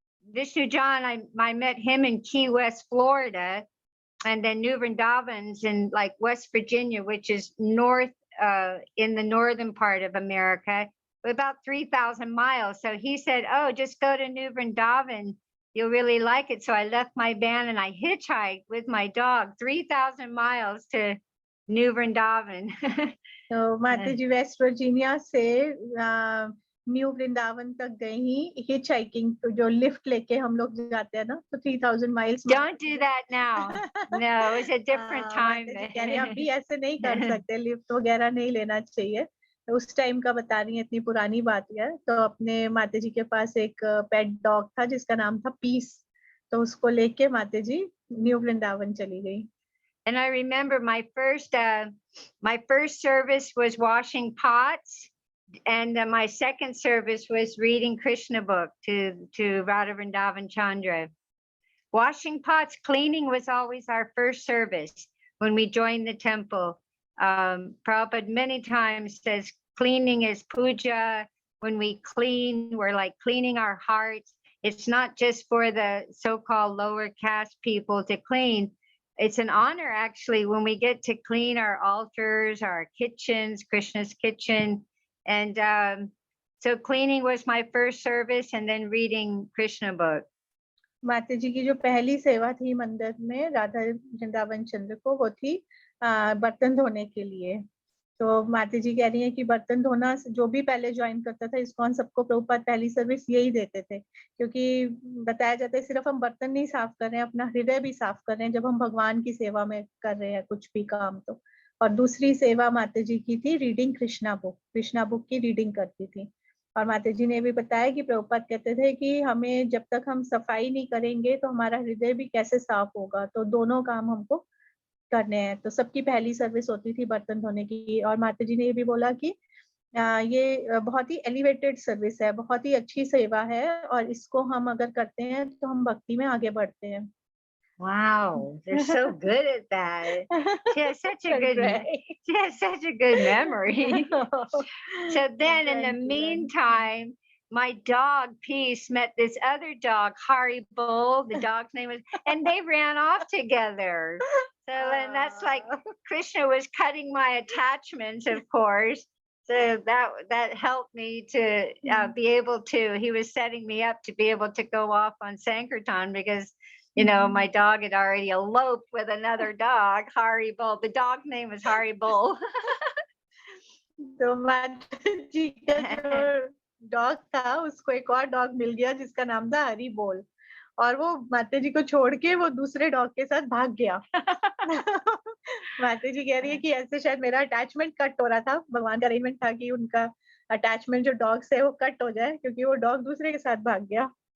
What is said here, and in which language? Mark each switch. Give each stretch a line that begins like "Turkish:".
English: Vishnu John, I met him in Key West, Florida, and then New Vrindavan's in like West Virginia, which is north in the northern part of America, about 3,000 miles. So he said, "Oh, just go to New Vrindavan. You'll really like it." So I left my van and I hitchhiked with my dog 3,000 miles to New Vrindavan.
Hindi: तो माता जी West Virginia से new Vrindavan तक गई ही hitch hiking, तो जो lift लेके हम लोग जाते हैं ना, तो 3,000 miles.
English: Don't do that now. No, it's a different time.
Hindi: माता जी कह रही हैं अभी ऐसे नहीं कर सकते, लिफ्ट वगैरह नहीं लेना चाहिए। तो उस टाइम का बता रही है, इतनी पुरानी बात है। तो अपने माता जी के पास एक पेट डॉग था जिसका नाम था पीस, तो उसको लेके माता जी न्यू वृंदावन चली गई।
English: And I remember my first service was washing pots, and my second service was reading Krishna book to Radha Vrindavan Chandra. Washing pots, cleaning was always our first service when we joined the temple. Prabhupada many times says cleaning is puja. When we clean, we're like cleaning our hearts. It's not just for the so-called lower caste people to clean. It's an honor actually when we get to clean our altars, our kitchens, Krishna's kitchen. And so cleaning was my first service, and then reading Krishna book.
Hindi: माता जी की जो पहली सेवा थी मंदिर में राधा वृंदावन चंद्र को, वो थी बर्तन धोने के लिए। तो माता जी कह रही है कि बर्तन धोना जो भी पहले ज्वाइन करता था इस्कॉन, सबको प्रभुपाद पहली सर्विस यही देते थे, क्योंकि बताया जाता है सिर्फ हम बर्तन नहीं साफ कर रहे हैं, अपना हृदय भी साफ कर रहे हैं जब हम भगवान की सेवा में कर रहे हैं कुछ भी काम। तो और दूसरी सेवा माता जी की थी रीडिंग कृष्णा बुक की रीडिंग करती थी। और माता जी ने भी बताया कि प्रभुपाद कहते थे कि हमें जब तक हम सफाई नहीं करेंगे तो हमारा हृदय भी कैसे साफ होगा, तो दोनों काम हमको करने हैं। तो सबकी पहली सर्विस होती थी बर्तन धोने की। और माता जी ने ये भी बोला कि ये बहुत ही एलिवेटेड सर्विस है, बहुत ही अच्छी सेवा है, और इसको हम अगर करते हैं तो हम भक्ति में आगे बढ़ते हैं।
English: Wow, they're so good at that. She has such a good memory. So then in the meantime, my dog Peace met this other dog, Haribo, the dog's name was, and they ran off together. So and that's like Krishna was cutting my attachments, of course. So that helped me to be able to, he was setting me up to be able to go off on Sankirtan, because you know, my dog had already eloped with another dog, Haribo. The dog's name was Haribo.
Hindi: तो माता जी का जो dog था उसको एक और dog मिल गया जिसका नाम था हरी बोल, और वो माता जी को छोड़ के वो दूसरे डॉग के साथ भाग गया। माता जी कह रही है कि ऐसे शायद मेरा अटैचमेंट कट हो रहा था, भगवान का अरेंजमेंट था कि उनका अटैचमेंट जो डॉग से वो कट हो जाए, क्योंकि वो डॉग दूसरे के साथ भाग गया।